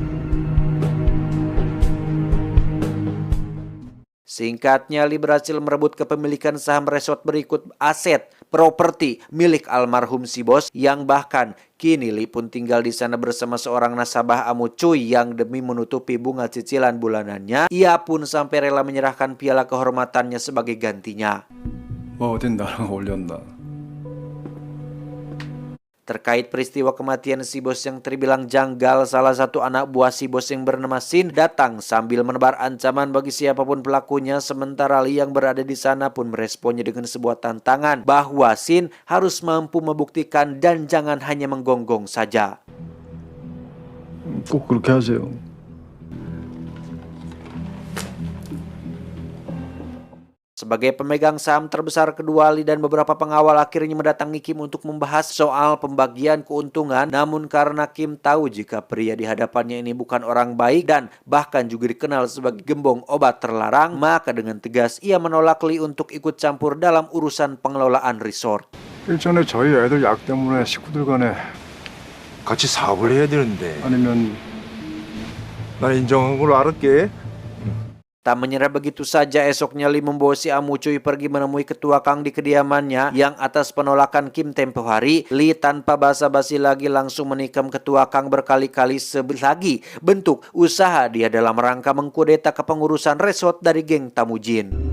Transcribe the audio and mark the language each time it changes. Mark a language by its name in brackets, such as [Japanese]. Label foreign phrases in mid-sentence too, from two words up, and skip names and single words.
[Indonesian] Singkatnya, Lee berhasil merebut kepemilikan saham resort berikut aset properti milik almarhum si bos, yang bahkan kini Lee pun tinggal di sana bersama seorang nasabah Amu Cuy yang demi menutupi bunga cicilan bulanannya, ia pun sampai rela menyerahkan piala kehormatannya sebagai gantinya. [Korean] 뭐 어딘 나랑 어울렸나. [Indonesian] Terkait peristiwa kematian si bos yang terbilang janggal, salah satu anak buah si bos yang bernama Sin datang sambil menebar ancaman bagi siapapun pelakunya. Sementara Lee yang berada di sana pun meresponnya dengan sebuah tantangan bahwa Sin harus mampu membuktikan dan jangan hanya menggonggong saja. [Korean] 꼭 그렇게 하세요. [Indonesian] Sebagai pemegang saham terbesar kedua, Lee dan beberapa pengawal akhirnya mendatangi Kim untuk membahas soal pembagian keuntungan. Namun karena Kim tahu jika pria di hadapannya ini bukan orang baik dan bahkan juga dikenal sebagai gembong obat terlarang, maka dengan tegas ia menolak Lee untuk ikut campur dalam urusan pengelolaan resort. [Korean] 일전에 저희 애들 약 때문에 식구들 간에 같이 사업을 해야 되는데 아니면 난 인정한 걸로 알을게. [Indonesian] Tak menyerah begitu saja, esoknya Lee membawa si Amu Cuy pergi menemui ketua Kang di kediamannya yang atas penolakan Kim tempo hari, Lee tanpa basa-basi lagi langsung menikam ketua Kang berkali-kali lagi bentuk usaha dia dalam rangka mengkudeta kepengurusan resort dari geng Tamujin.